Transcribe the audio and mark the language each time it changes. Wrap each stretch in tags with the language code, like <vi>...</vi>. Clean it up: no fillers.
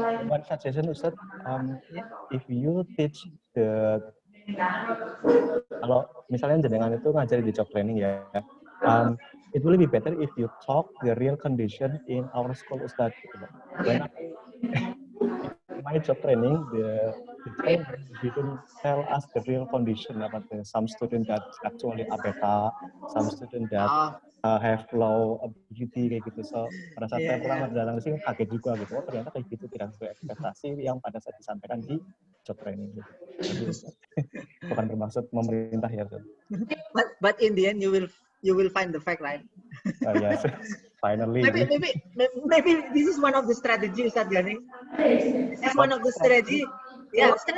<en>One suggestion, Ustaz, if you teach</en> <id>kalau misalnya jenengan itu ngajari di job training ya,</id> <en>it will be better if you talk the real condition in our school, Ustaz. When my job training, the trainer didn't tell us the real condition about some student that actually ABK, some student that have low ability</en> <id>kayak gitu. So pada saat saya pulang dalam sini kaget juga gitu. Oh ternyata kayak gitu tidak sesuai ekspektasi yang pada saat disampaikan di job training gitu. Jadi, bukan bermaksud memerintah ya.</id> <en>But in the end you will find the fact, right? Yes. Finally. Maybe this is one of the strategies, Ustaz Gani. As one of the strategy. Yeah.</en>